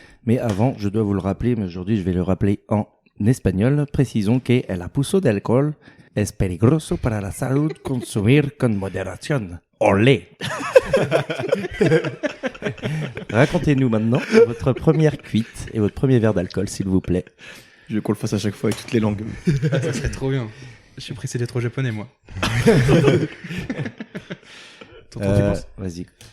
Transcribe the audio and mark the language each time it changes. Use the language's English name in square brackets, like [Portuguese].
[French] Mais avant, je dois vous le rappeler, mais aujourd'hui je vais le rappeler en espagnol. Précisons que [Spanish] el abuso de alcohol es peligroso para la salud consumir con moderación. Olé. [French] Racontez-nous maintenant votre première cuite et votre premier verre d'alcool, s'il vous plaît. Je veux qu'on le fasse à chaque fois avec toutes les langues. Ah, ça serait trop bien. Je suis pressé d'être au japonais, moi. Tonton, tu penses? Vas-y.